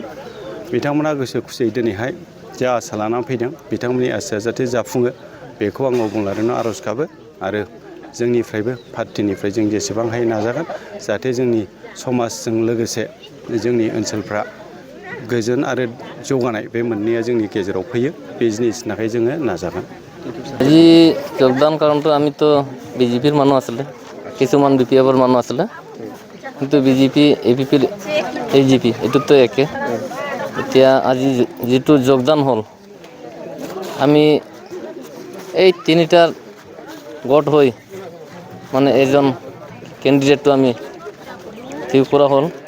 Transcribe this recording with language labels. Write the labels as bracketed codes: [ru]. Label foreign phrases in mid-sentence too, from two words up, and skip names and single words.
[brx] बिथांमोना गोसो खुसियै दिनैहाय जा आसा लानानै फैदों बिथांमोननि आसाया जाहाथे जाफुङो बेखौ आङो बुंलादों आर'ज गाबो आरो जोंनिफ्रायबो पार्टिनिफ्राय जों जेसेबां हायो नाजागोन जाहाथे जोंनि समाजजों लोगोसे जोंनि ओनसोलफ्रा गोजोन आरो जौगानाय बे मोननैया जोंनि गेजेराव फैयो बे जिनिसनि थाखाय जोङो नाजागोन। [as] আজি যোগদান কাৰণটো আমিতো বিজেপিৰ মানুহ আছিলে, কিছুমান BPFৰ মানুহ আছিলে, কিন্তু বিজেপি APP AGP এইটোতো একে। এতিয়া আজি যিটো যোগদান হ'ল, আমি এই তিনিটাৰ গোট হৈ মানে এজন কেণ্ডিডেটটো আমি ঠিক কৰা হ'ল।